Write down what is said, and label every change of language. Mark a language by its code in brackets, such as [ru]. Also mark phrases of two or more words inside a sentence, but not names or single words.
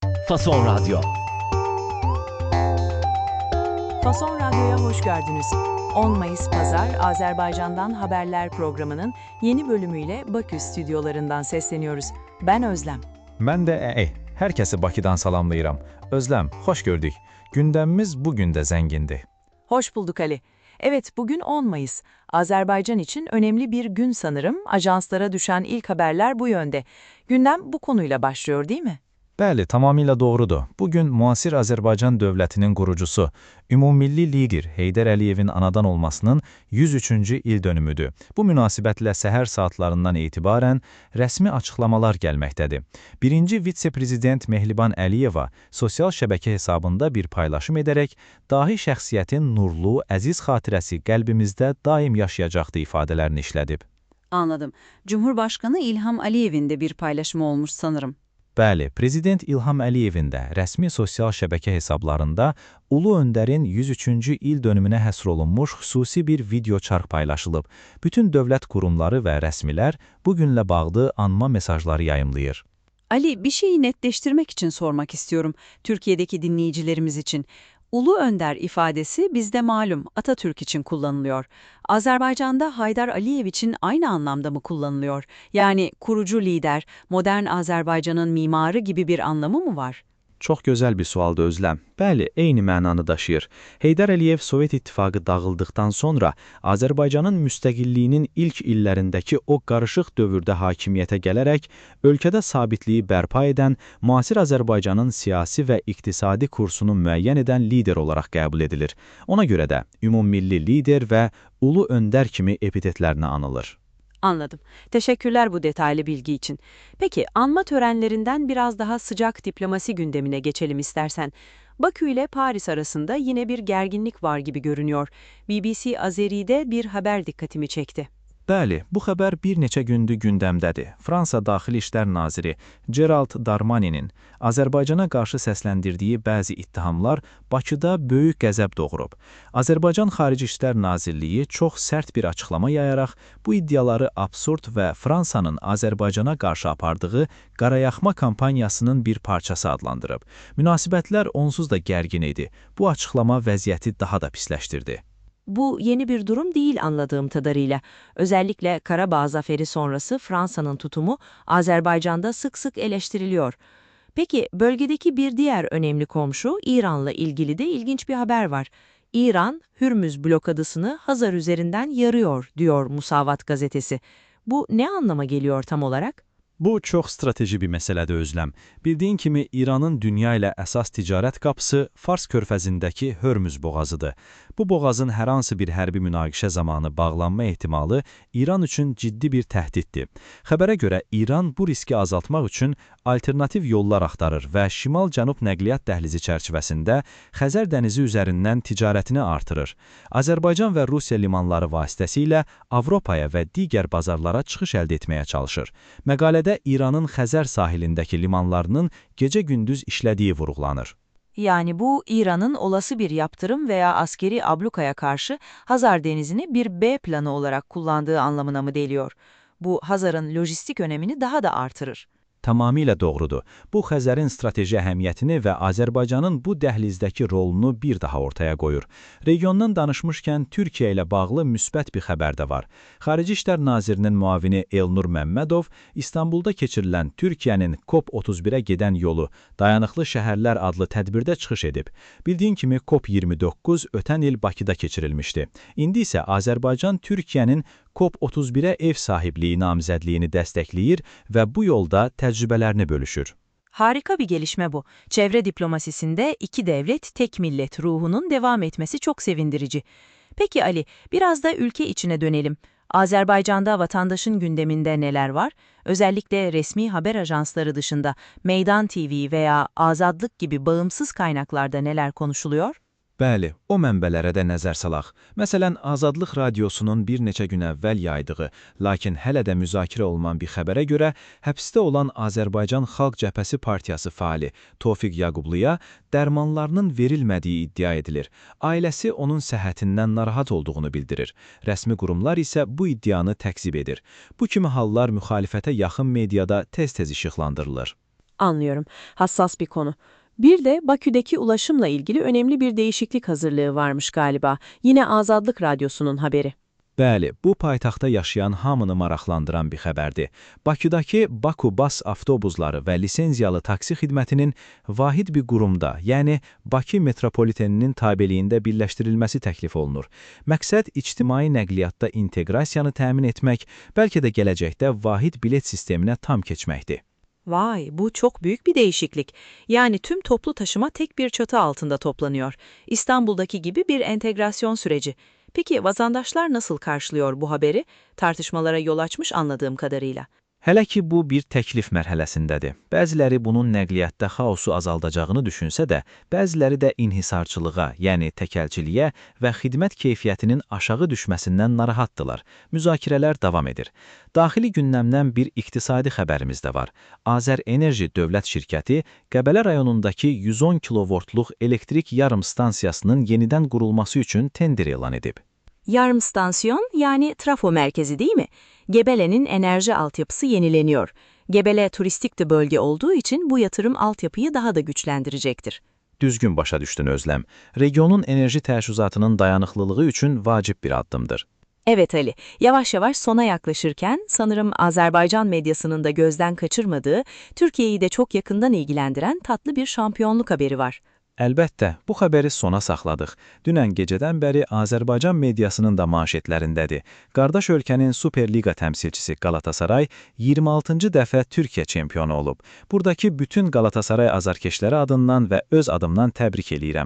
[tr] Fason Radyo. Fason Radyo'ya hoş geldiniz. 10 Mayıs Pazar, Azerbaycan'dan Haberler programının yeni bölümüyle Bakü stüdyolarından sesleniyoruz. Ben Özlem. [az] Mən də hər kəsi Bakıdan salamlayıram. Özlem, xoş gördük. Gündəmimiz bugün də zəngindir. [tr] Hoş bulduk Ali. Evet, bugün 10 Mayıs. Azerbaycan için önemli bir gün sanırım. Ajanslara düşen ilk haberler bu yönde. Gündem bu konuyla başlıyor değil mi? [az] Bəli, tamamilə doğrudur. Bugün müasir Azərbaycan dövlətinin qurucusu, ümummilli lider Heydər Əliyevin anadan olmasının 103-cü il dönümüdür. Bu münasibətlə səhər saatlarından etibarən rəsmi açıqlamalar gəlməkdədir. Birinci vitse-prezident Mehliban Əliyeva sosial şəbəkə hesabında bir paylaşım edərək, dahi şəxsiyyətin nurlu, əziz xatirəsi qəlbimizdə daim yaşayacaqdı ifadələrini işlədib. [tr] Anladım. Cumhurbaşkanı İlham Aliyev'in de bir paylaşımı olmuş sanırım. [az] Bəli, Prezident İlham Əliyevin də rəsmi sosial şəbəkə hesablarında Ulu Öndərin 103-cü il dönümünə həsr olunmuş xüsusi bir video çarx paylaşılıb. Bütün dövlət qurumları və rəsmilər bu günlə bağlı anma mesajları yayımlayır. [tr] Ali, bir şeyi netleştirmek için sormak istiyorum Türkiye'deki dinleyicilerimiz için. Ulu Önder ifadesi bizde malum Atatürk için kullanılıyor. Azerbaycan'da Haydar Aliyev için aynı anlamda mı kullanılıyor? Yani kurucu lider, modern Azerbaycan'ın mimarı gibi bir anlamı mı var? [az] Çox gözəl bir sualdır Özlem. Bəli, eyni mənanı daşıyır. Heydər Əliyev Sovet İttifaqı dağıldıqdan sonra Azərbaycanın müstəqilliyinin ilk illərindəki o qarışıq dövrdə hakimiyyətə gələrək ölkədə sabitliyi bərpa edən, müasir Azərbaycanın siyasi və iqtisadi kursunu müəyyən edən lider olaraq qəbul edilir. Ona görə də ümummilli lider və ulu öndər kimi epitetlərinə anılır. [tr] Anladım. Teşekkürler bu detaylı bilgi için. Peki, anma törenlerinden biraz daha sıcak diplomasi gündemine geçelim istersen. Bakü ile Paris arasında yine bir gerginlik var gibi görünüyor. BBC Azeri'de bir haber dikkatimi çekti. [az] Bəli, bu xəbər bir neçə gündür gündəmdədir. Fransa Daxili İşlər Naziri Gerald Darmanin'in Azərbaycana qarşı səsləndirdiyi bəzi ittihamlar Bakıda böyük qəzəb doğurub. Azərbaycan Xarici İşlər Nazirliyi çox sərt bir açıqlama yayaraq bu iddiaları absurd və Fransanın Azərbaycana qarşı apardığı qarayaxma kampaniyasının bir parçası adlandırıb. Münasibətlər onsuz da gərgin idi. Bu açıqlama vəziyyəti daha da pisləşdirdi. [tr] Bu yeni bir durum değil anladığım kadarıyla. Özellikle Karabağ zaferi sonrası Fransa'nın tutumu Azerbaycan'da sık sık eleştiriliyor. Peki bölgedeki bir diğer önemli komşu İran'la ilgili de ilginç bir haber var. İran, Hürmüz blokadısını Hazar üzerinden yarıyor, diyor Musavat gazetesi. Bu ne anlama geliyor tam olarak? [az] Bu çox strateji bir məsələdir Özlem. Bildiyin kimi İranın dünya ilə əsas ticarət qapısı Fars körfəzindəki Hörmüz boğazıdır. Bu boğazın hər hansı bir hərbi münaqişə zamanı bağlanma ehtimalı İran üçün ciddi bir təhdiddir. Xəbərə görə İran bu riski azaltmaq üçün alternativ yollar axtarır və şimal-cənub nəqliyyat dəhlizi çərçivəsində Xəzər dənizi üzərindən ticarətini artırır. Azərbaycan və Rusiya limanları vasitəsilə Avropaya və digər bazarlara çıxış əldə etməyə çalışır. Məqalədə İranın Xəzər sahilindəki limanlarının gecə-gündüz işlədiyi vurğulanır. [tr] Yani bu İran'ın olası bir yaptırım veya askeri ablukaya karşı Hazar Denizi'ni bir B planı olarak kullandığı anlamına mı geliyor? Bu Hazar'ın lojistik önemini daha da artırır. [az] Tamamilə doğrudur. Bu Xəzərin strateji əhəmiyyətini və Azərbaycanın bu dəhlizdəki rolunu bir daha ortaya qoyur. Regiondan danışmışkən Türkiyə ilə bağlı müsbət bir xəbər də var. Xarici İşlər Nazirinin müavini Elnur Məmmədov İstanbulda keçirilən Türkiyənin COP31-ə gedən yolu Dayanıqlı Şəhərlər adlı tədbirdə çıxış edib. Bildiyin kimi COP29 ötən il Bakıda keçirilmişdi. İndi isə Azərbaycan Türkiyənin COP31-ə ev sahibliyi namizədliyini dəstəkləyir və bu yolda təcrübələrini bölüşür. [tr] Harika bir gelişme bu. Çevre diplomasisinde iki devlet, tek millet ruhunun devam etmesi çok sevindirici. Peki Ali, biraz da ülke içine dönelim. Azerbaycan'da vatandaşın gündeminde neler var? Özellikle resmi haber ajansları dışında Meydan TV veya Azadlık gibi bağımsız kaynaklarda neler konuşuluyor? [az] Bəli, o mənbələrə də nəzər salaq. Məsələn, Azadlıq Radiosunun bir neçə gün əvvəl yaydığı, lakin hələ də müzakirə olunan bir xəbərə görə həbsdə olan Azərbaycan Xalq Cəbhəsi Partiyası fəali Tofiq Yaqubluya dərmanlarının verilmədiyi iddia edilir. Ailəsi onun səhhətindən narahat olduğunu bildirir. Rəsmi qurumlar isə bu iddianı təkzib edir. Bu kimi hallar müxalifətə yaxın mediada tez-tez işıqlandırılır. [tr] Anlıyorum. Hassas bir konu. Bir de Bakü'deki ulaşımla ilgili önemli bir değişiklik hazırlığı varmış galiba. Yine Azadlık Radyosu'nun haberi. [az] Bəli, bu paytaxtda yaşayan hamını maraqlandıran bir xəbərdir. Bakıdakı Baku Bas avtobusları və lisenziyalı taksi xidmətinin vahid bir qurumda, yəni Bakı metropoliteninin tabeliyində birləşdirilməsi təklif olunur. Məqsəd ictimai nəqliyyatda inteqrasiyanı təmin etmək, bəlkə də gələcəkdə vahid bilet sisteminə tam keçməkdir. [tr] Vay, bu çok büyük bir değişiklik. Yani tüm toplu taşıma tek bir çatı altında toplanıyor. İstanbul'daki gibi bir entegrasyon süreci. Peki vatandaşlar nasıl karşılıyor bu haberi? Tartışmalara yol açmış anladığım kadarıyla. [az] Hələ ki, bu bir təklif mərhələsindədir. Bəziləri bunun nəqliyyatda xaosu azaldacağını düşünsə də, bəziləri də inhisarçılığa, yəni təkəlciliyə və xidmət keyfiyyətinin aşağı düşməsindən narahatdırlar. Müzakirələr davam edir. Daxili gündəmdən bir iqtisadi xəbərimiz də var. Azər Enerji Dövlət Şirkəti Qəbələ rayonundakı 110 kilovoltluq elektrik yarım stansiyasının yenidən qurulması üçün tender elan edib. [tr] Yarım stansiyon yani trafo merkezi değil mi? Gebele'nin enerji altyapısı yenileniyor. Gebele turistik de bölge olduğu için bu yatırım altyapıyı daha da güçlendirecektir. [az] Düzgün başa düşdün Özlem. Regionun enerji təchizatının dayanıqlılığı üçün vacib bir addımdır. [tr] Evet Ali, yavaş yavaş sona yaklaşırken sanırım Azerbaycan medyasının da gözden kaçırmadığı, Türkiye'yi de çok yakından ilgilendiren tatlı bir şampiyonluk haberi var. [az] Əlbəttə, bu xəbəri sona saxladıq. Dünən gecədən bəri Azərbaycan mediasının da manşetlərindədir. Qardaş ölkənin Superliqa təmsilçisi Galatasaray 26-cı dəfə Türkiyə çempionu olub. Buradakı bütün Galatasaray azarkeşləri adından və öz adımdan təbrik eləyirəm.